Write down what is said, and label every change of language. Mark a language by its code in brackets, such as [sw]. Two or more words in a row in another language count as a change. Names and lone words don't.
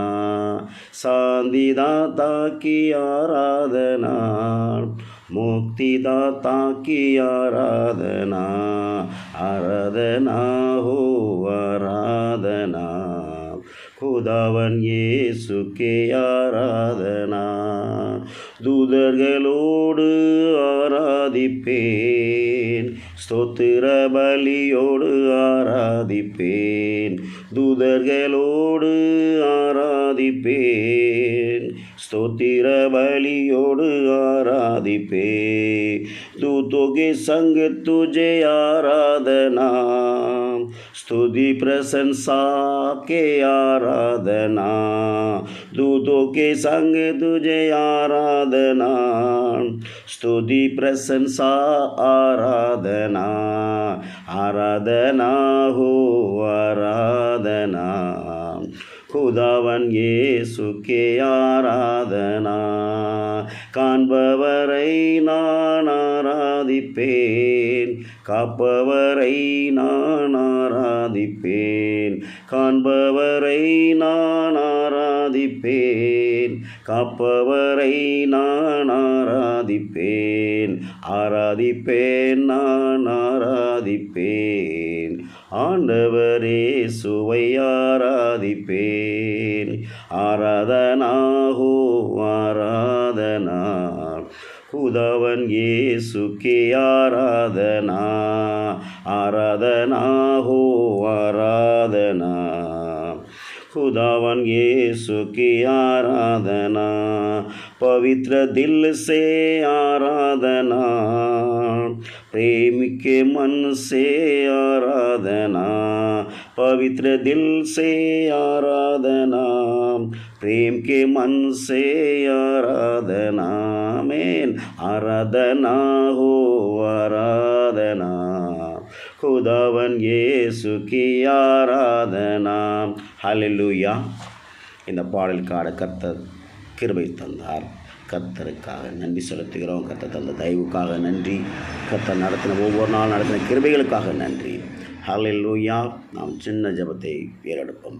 [hi] शांतिदाता की आराधना, मुक्तिदाता की आराधना. आराधना हो आराधना, खुदावन यीशु के आराधना. [ta] தூதர்களோடு ஆராதிப்பேன், ஸ்தோத்திர பலியோடு ஆராதிப்பேன். தூதர்களோடு ஆராதிப்பேன், ஸ்தோத்திர பலியோடு आराधिपें. [hi] दूतों के संग तुझे आराधना, स्तुति प्रशंसा के आराधना. दूतों के संग तुझे आराधना, स्तुति प्रशंसा आराधना. आराधना हो आराधना, खुदावन यीशु के आराधना. [ta] காண்பவரை நான் ஆராதிப்பேன், காப்பவரை நான் ஆராதிப்பேன். காண்பவரை நான் ஆராதிப்பேன், காப்பவரை நான் ஆராதிப்பேன். ஆராதிப்பேன், நான் ஆராதிப்பேன், ஆண்டவரே இயேசுவை ஆராதிப்பேன். [hi] आराधना हो आराधना, खुदावन यीशु की आराधना. आराधना हो आराधना, खुदावन यीशु की आराधना. पवित्र दिल से आराधना, प्रेम के मन से आराधना. पवित्र दिल से आराधना, प्रेम के मन से आराधना. आमीन. आराधना हो आराधना, खुदावन यीशु की आराधना. [ta] ஹல்லேலூயா. இந்த பாடலுக்கான கர்த்தர் கிருபை தந்தார். கர்த்தருக்காக நன்றி செலுத்துகிறோம். கர்த்தர் தந்த தயவுக்காக நன்றி. கர்த்தர் நடத்தின ஒவ்வொரு நாள் நடத்தின கிருபைகளுக்காக நன்றி. ஹல்லேலூயா. நாம் சின்ன ஜெபத்தை ஏறெடுப்போம்.